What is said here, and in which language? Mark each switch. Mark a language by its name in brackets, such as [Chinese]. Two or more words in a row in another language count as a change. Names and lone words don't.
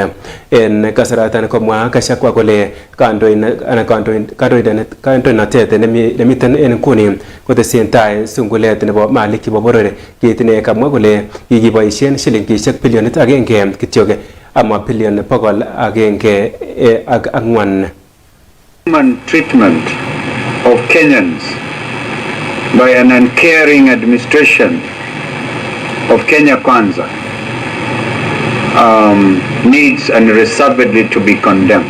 [Kalenjin] En kasaratan komwa Gachagua kole kandoinatet nemiten en nguni kotesentai sungulet nebo malik chebo boror, kit ne kamwa kole kikiboisien shilingishek bilionit agenge kityok ama bilion 104. [English] Human treatment of Kenyans by an uncaring administration of Kenya Kwanza needs unreservedly to be condemned.